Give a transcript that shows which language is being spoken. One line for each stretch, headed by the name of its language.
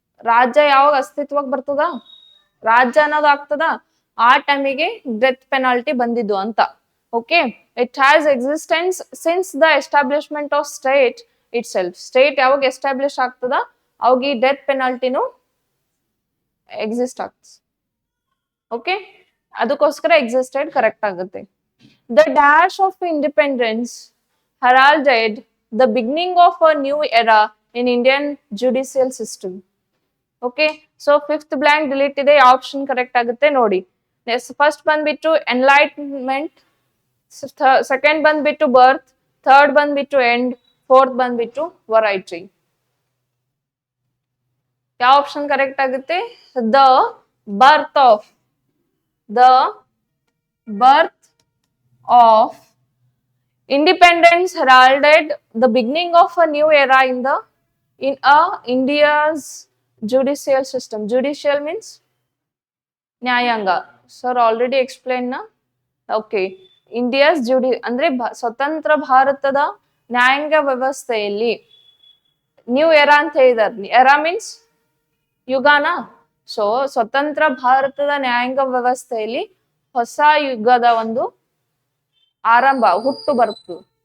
Kannada: ರಾಜ್ಯ ಯಾವಾಗ ಅಸ್ತಿತ್ವಕ್ಕೆ ಬರ್ತದ, ರಾಜ್ಯ ಅನ್ನೋದು ಆಗ್ತದ, ಆ ಟೈಮಿಗೆ ಡೆತ್ ಪೆನಾಲ್ಟಿ ಬಂದಿದ್ದು ಅಂತ. Okay.
English: It has existence since the establishment of state itself.
Kannada: State ಯಾವಾಗ ಎಸ್ಟಾಬ್ಲಿಷ್ ಆಗ್ತದ ಅವಾಗ ಈ ಡೆತ್ ಪೆನಾಲ್ಟಿನು ಎಕ್ಸಿಸ್ಟ್ ಆಗ್ತದೆ. ಓಕೆ, ಅದಕ್ಕೋಸ್ಕರ ಎಕ್ಸಿಸ್ಟೆಡ್ ಕರೆಕ್ಟ್ ಆಗುತ್ತೆ.
English: The dash of independence heralded the beginning of a new era in Indian judicial system. Okay, so fifth blank delete
Kannada: ಇದೆ. Option correct ಆಗುತ್ತೆ ನೋಡಿ. ಫಸ್ಟ್ ಬಂದ್ಬಿಟ್ಟು ಎನ್ಲೈಟ್ಮೆಂಟ್, ಸೆಕೆಂಡ್ ಬಂದ್ಬಿಟ್ಟು ಬರ್ತ್, ಥರ್ಡ್ ಬಂದ್ಬಿಟ್ಟು end, fourth ಬಂದ್ಬಿಟ್ಟು variety. ಯಾವ option correct ಆಗುತ್ತೆ?
English: The birth of, the birth of independence heralded the beginning of a new era in India's judicial system. Judicial means ನ್ಯಾಯಾಂಗ.
Kannada: Sir already explain ನಾ. Okay, India's ಅಂದ್ರೆ ಸ್ವತಂತ್ರ ಭಾರತದ ನ್ಯಾಯಾಂಗ ವ್ಯವಸ್ಥೆಯಲ್ಲಿ ನ್ಯೂ ಎರಾ ಅಂತ ಹೇಳಿದಾರೆ. Era means ಯುಗಾನ. ಸೊ ಸ್ವತಂತ್ರ ಭಾರತದ ನ್ಯಾಯಾಂಗ ವ್ಯವಸ್ಥೆಯಲ್ಲಿ ಹೊಸ ಯುಗದ ಒಂದು ಆರಂಭ, ಹುಟ್ಟು ಬರ್ತದೆ.